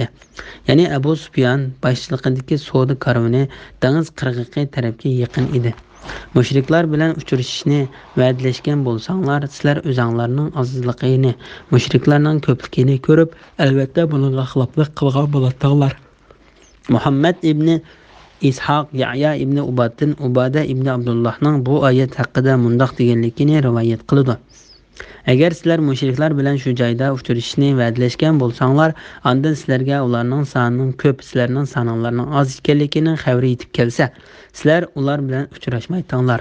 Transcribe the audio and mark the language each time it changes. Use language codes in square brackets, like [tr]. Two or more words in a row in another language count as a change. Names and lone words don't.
[uz] Ya'ni Abu Sufyan boshchiligidagi savdo karvoni dengiz qirg'iqi tarafga yaqin edi. Mushriklar bilan uchrashishni va'dalashgan bo'lsanglar, sizlar o'zinglarning azizligini, mushriklarning ko'pligini ko'rib, albatta bunga xiloflik qilgan bo'lardinglar. Muhammad ibn Ishaq Ya'ya ibn Ubada ibn Abdullahning bu oyat haqida mundoq deganligini rivoyat qildi. Agar sizlar mushriklar bilan shu joyda uchrashishni va'dalashgan bo'lsanglar, ondan sizlarga ularning sonining ko'p, sizlarning soninglarning oz ekanligini xabari yetib kelsa, sizlar ular bilan uchrashmaytinglar.